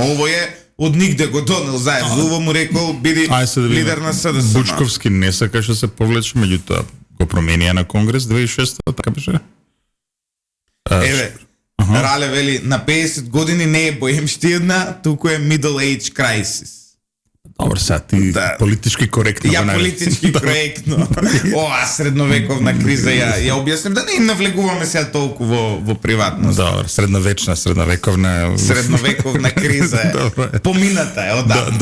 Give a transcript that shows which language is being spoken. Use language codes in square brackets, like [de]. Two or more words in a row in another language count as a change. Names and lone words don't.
[mk] Ово е од нигде го донел Заев. Зуво му рекол биди лидер на СДСМ. Бучковски не сакаше се повлече, меѓутоа го променија на Конгрес 2006, така беше. Еве, Рале вели, на 50 години не е боемштина, туку е [en] middle age crisis. [mk] Добро, сега ти политички коректно. Ја политички коректно. Ова средновековна криза ја објаснем, да не навлегуваме сега толку во приватност. Добро, средновековна криза. Помината е одамна.